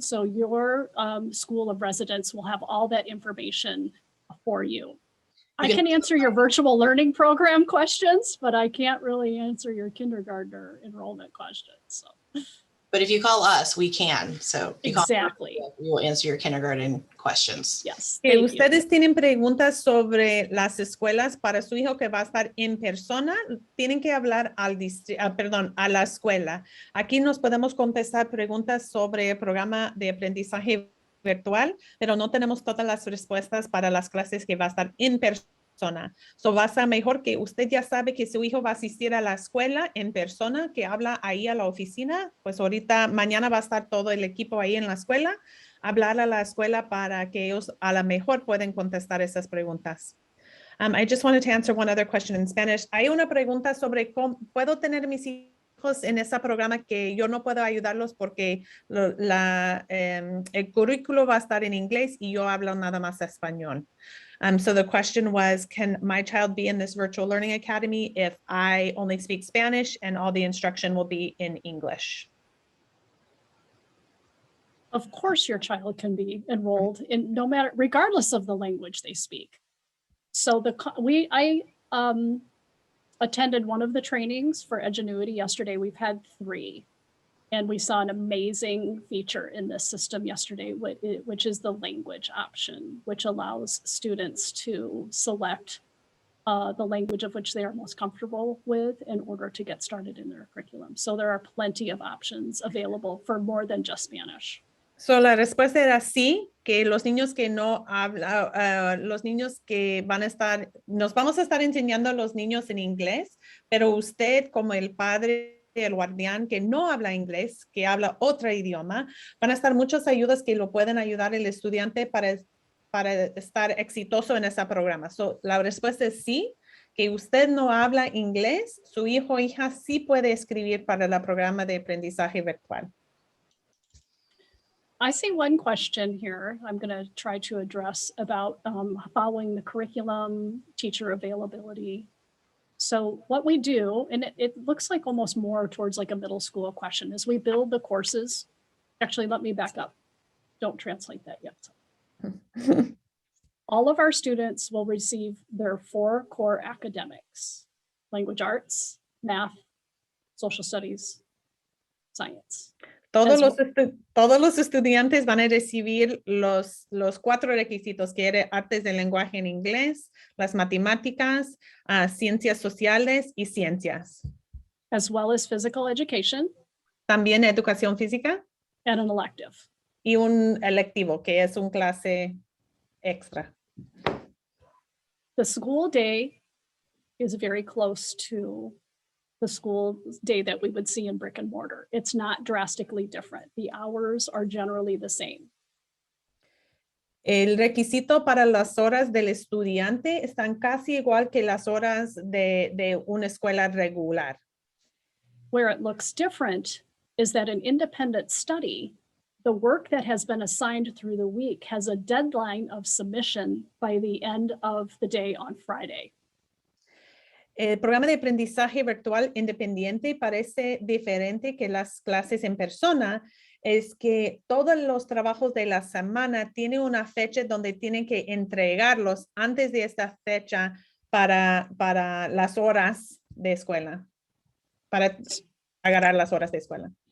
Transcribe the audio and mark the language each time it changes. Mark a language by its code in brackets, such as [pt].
[en] So your school of residence will have all that information for you. I can answer your virtual learning program questions, but I can't really answer your kindergartner enrollment questions. So. But if you call us, we can. So exactly, we will answer your kindergarten questions. Yes. [es] Ustedes tienen preguntas sobre las escuelas para su hijo que va a estar en persona, tienen que hablar a la escuela. Aquí nos podemos contestar preguntas sobre el programa de aprendizaje virtual, pero no tenemos todas las respuestas para las clases que va a estar en persona persona. So va a ser mejor que usted ya sabe que su hijo va a asistir a la escuela en persona, que habla ahí a la oficina. Pues ahorita, mañana va a estar todo el equipo ahí en la escuela, hablar a la escuela para que ellos a lo mejor pueden contestar esas preguntas. [en] I just wanted to answer one other question in Spanish. [es] Hay una pregunta sobre cómo puedo tener mis hijos en ese programa que yo no puedo ayudarlos porque el currículo va a estar en inglés y yo hablo nada más español. [en] So the question was, can my child be in this virtual learning academy if I only speak Spanish and all the instruction will be in English? Of course, your child can be enrolled in regardless of the language they speak. So I attended one of the trainings for Edgenuity yesterday. We've had 3, and we saw an amazing feature in this system yesterday, which is the language option, which allows students to select the language of which they are most comfortable with in order to get started in their curriculum. So there are plenty of options available for more than just Spanish. [es] So la respuesta era sí, que los niños que no hablan, los niños que van a estar, nos vamos a estar enseñando a los niños en inglés, pero usted como el padre, el guardián que no habla inglés, que habla otro idioma, van a estar muchas ayudas que lo pueden ayudar el estudiante para estar exitoso en ese programa. So, la respuesta es sí, que usted no habla inglés, su hijo o hija sí puede escribir para el programa de aprendizaje virtual. [en] I see one question here I'm going to try to address about following the curriculum, teacher availability. So what we do, and it looks like almost more towards like a middle school question, is we build the courses. Actually, let me back up. Don't translate that yet. All of our students will receive their 4 core academics: language arts, math, social studies, science. [es] Todos los estudiantes van a recibir los 4 requisitos, que eran artes del lenguaje en inglés, las matemáticas, ciencias sociales y ciencias. [en] As well as physical education. [es] También educación física. [en] And an elective. [es] Y un electivo, que es un clase extra. [en] The school day is very close to the school day that we would see in brick and mortar. It's not drastically different. The hours are generally the same. [es] El requisito para las horas del estudiante están casi igual que las horas de una escuela regular. [en] Where it looks different is that an independent study, the work that has been assigned through the week has a deadline of submission by the end of the day on Friday. [es] El programa de aprendizaje virtual independiente parece diferente que las clases en persona, es que todos los trabajos de la semana tienen una fecha donde tienen que entregarlos antes de esta fecha para las horas de escuela, para agarrar las horas de escuela.